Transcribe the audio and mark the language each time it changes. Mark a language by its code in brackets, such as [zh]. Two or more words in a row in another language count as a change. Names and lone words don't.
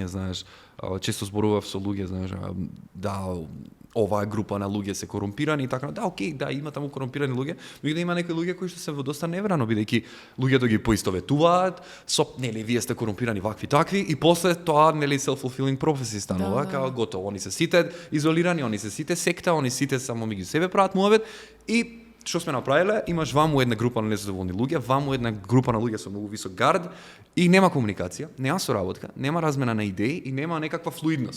[mk] знаеш, често зборував со луѓе, знаеш, да, оваа група на луѓе се корумпирани и така, да, окей, да, има таму корумпирани луѓе, меѓутоа има некои луѓе кои што се во доста неврано, бидејќи луѓето ги поистоветуваат со, нели, вие сте корумпирани вакви такви и после тоа, нели, [en] self-fulfilling prophecy [mk] станува, као готово, они се сите изолирани, они се сите секта, они сите само меѓу себе прават муавет и што сме направиле, имаш ваму една група на незадоволни луѓе, ваму една група на луѓе со многу висок гард и нема комуникација, нема соработка, нема размена на идеи и нема некаква флуидност.